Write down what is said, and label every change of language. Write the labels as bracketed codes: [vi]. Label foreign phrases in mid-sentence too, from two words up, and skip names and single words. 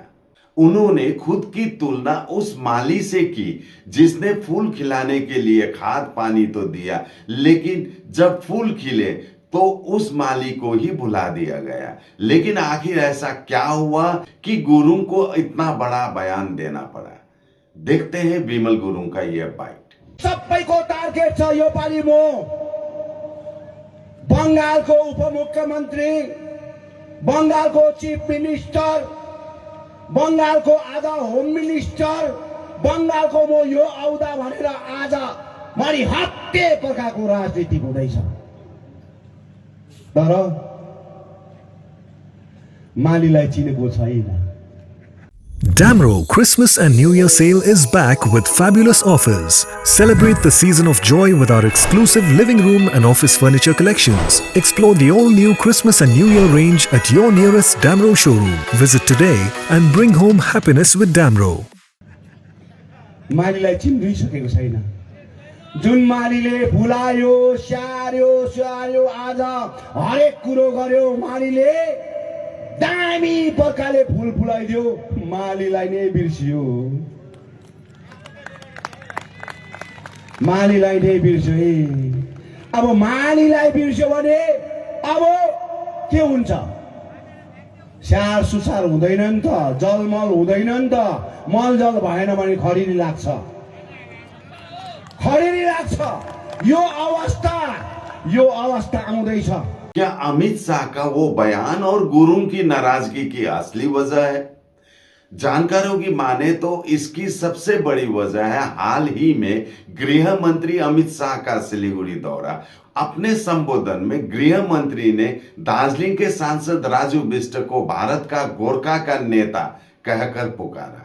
[hi] उन्होंने खुद की तुलना उस माली से की जिसने फूल खिलाने के लिए खाद पानी तो दिया, लेकिन जब फूल खिले तो उस माली को ही भुला दिया गया। लेकिन आखिर ऐसा क्या हुआ कि गुरुंग को इतना बड़ा बयान देना पड़ा? देखते हैं बिमल गुरुंग का यह बाइट। [ne] सबैको टार्गेट छ यो पालि म बंगालको उपमुख्यमन्त्री, बंगालको [en] chief minister, [ne] बंगालको आधा [en] home minister, [ne] बंगालको म यो आउँदा भनेर आज मरि हत्ते प्रकारको राजनीति हुँदैछ। तर मालीलाई चिनेको छैन। [en] Damro Christmas and New Year sale is back with fabulous offers. Celebrate the season of joy with our exclusive living room and office furniture collections. Explore the all-new Christmas and New Year range at your nearest Damro showroom. Visit today and bring home happiness with Damro. [ne] मालीलाई चिनिसकेको छैन। जुन मालीले फुलायो, स्याहार्यो, आज हरेक कुरो गर्यो, मालीले दामी प्रकारले फुल फुलाइदियो, मालीलाई नै बिर्सियो, मालीलाई नै बिर्स्यो। अब मालीलाई बिर्स्यो भने अब के हुन्छ? स्याहार सुसार हुँदैन नि त, जलमल हुँदैन नि त। मलजल भएन भने खडेरी लाग्छ, खडेरी लाग्छ। यो अवस्था आउँदैछ। [hi] क्या अमित शाह का वो बयान और गुरुंग की नाराजगी की असली वजह है? जानकारों की माने तो इसकी सबसे बड़ी वजह है हाल ही में गृह मंत्री अमित शाह का सिलीगुड़ी दौरा। अपने संबोधन में गृह मंत्री ने दार्जिलिंग के सांसद राजू बिष्ट को भारत का गोरखा का नेता कहकर पुकारा।